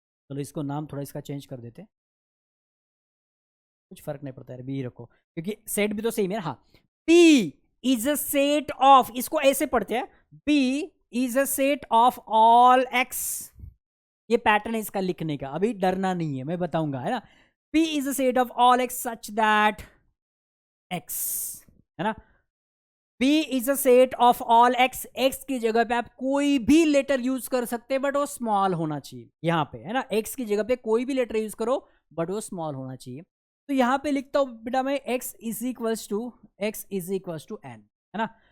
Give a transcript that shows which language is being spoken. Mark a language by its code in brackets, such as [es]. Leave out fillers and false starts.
[hi] चलो इसको नाम थोड़ा इसका चेंज कर देते हैं, कुछ फर्क नहीं पड़ता है, बी रखो क्योंकि सेट भी तो सेम है। हाँ, B is a set of, इसको ऐसे पढ़ते हैं, [en] B is a set of all x. [hi] ये पैटर्न है इसका लिखने का, अभी डरना नहीं है, मैं बताऊंगा, है ना। [en] P is a set of all x such that x, [hi] है ना। [en] P is a set of all x, [hi] x की जगह पे आप कोई भी लेटर यूज कर सकते हैं बट वो स्मॉल होना चाहिए यहां पे, है ना। x की जगह पे कोई भी लेटर यूज करो बट वो स्मॉल होना चाहिए। तो यहां पे लिखता हूं बेटा मैं [en] x is equals to n, [hi] है ना।